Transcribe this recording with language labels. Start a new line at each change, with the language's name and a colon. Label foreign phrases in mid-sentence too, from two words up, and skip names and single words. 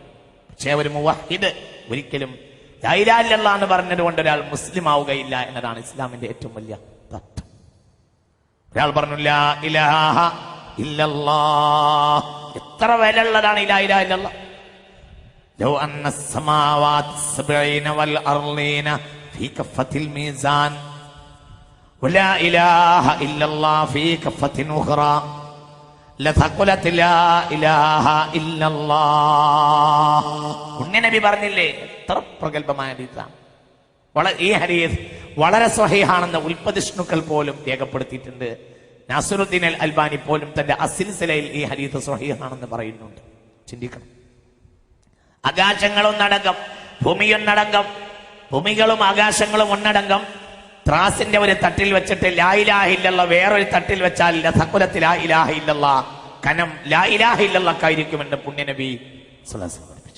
Malayalam: പക്ഷേ ഒരു മുവഹിദ് ഒരിക്കലും
Arabic: لا إله إلا الله
Malayalam: എന്ന് പറഞ്ഞത് കൊണ്ട് ഒരാൾ മുസ്ലിം ആവുകയില്ല എന്നതാണ് ഇസ്ലാമിന്റെ ഏറ്റവും വലിയ തത്വം. ഒരാൾ പറഞ്ഞു
Arabic: لا إله إلا الله,
Malayalam: എത്ര വിലയുള്ളതാണ്
Arabic: لا إله إلا الله. لو أن السماوات السبعين والأرضين في كفة الميزان ولا إله إلا الله في كفة أخرى لثقلت لا إله إلا الله.
Malayalam: നബി പറഞ്ഞില്ലേ, എത്ര പ്രഗൽഭമായ ഹദീസാണ്. ഈ ഹദീസ് വളരെ സ്വഹീഹാണെന്ന് ഉൽപ്പതിഷ്ണുക്കൾ പോലും രേഖപ്പെടുത്തിയിട്ടുണ്ട്. നാസിറുദ്ദീൻ അൽ അൽബാനി പോലും തന്റെ അസിൽസിലയിൽ ഈ ഹദീസ് സ്വഹീഹാണെന്ന് പറയുന്നുണ്ട്. ചിന്തിക്കണം. ആകാശങ്ങളൊന്നടങ്കം, ഭൂമിയൊന്നടങ്കം, ഭൂമികളും ആകാശങ്ങളും ഒന്നടങ്കം ത്രാസിന്റെ ഒരു തട്ടിൽ വെച്ചിട്ട്
Arabic: لا إله إلا الله
Malayalam: വേറൊരു തട്ടിൽ വെച്ചാൽ
Arabic: لثقلت لا إله إلا الله,
Malayalam: കനം
Arabic: لا إله إلا الله
Malayalam: പുണ്യനബി
Arabic: صلى الله عليه وسلم
Malayalam: പഠിപ്പിച്ചു.